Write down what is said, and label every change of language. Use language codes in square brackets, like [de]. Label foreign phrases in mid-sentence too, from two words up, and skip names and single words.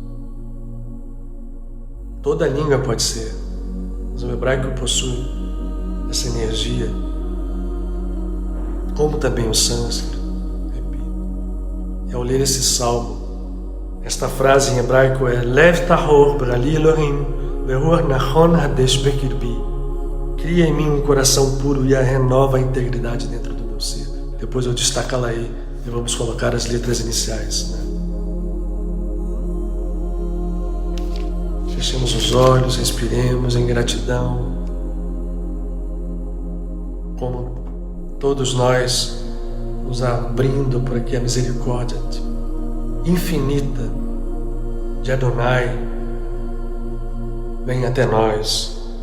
[pt] Toda língua pode ser, mas o hebraico possui essa energia, como também o sânscrito. Repito. E ao ler esse salmo, esta frase em hebraico é [he] לב טהור ברלי אלוהים ואור נכון חדש בקרבי. [pt] Cria em mim um coração puro e renova a integridade dentro do meu ser. Depois eu destaco ela aí e vamos colocar as letras iniciais, né? Fechemos os olhos, respiremos em gratidão, como todos nós nos abrindo por aqui a misericórdia infinita de Adonai vem até nós.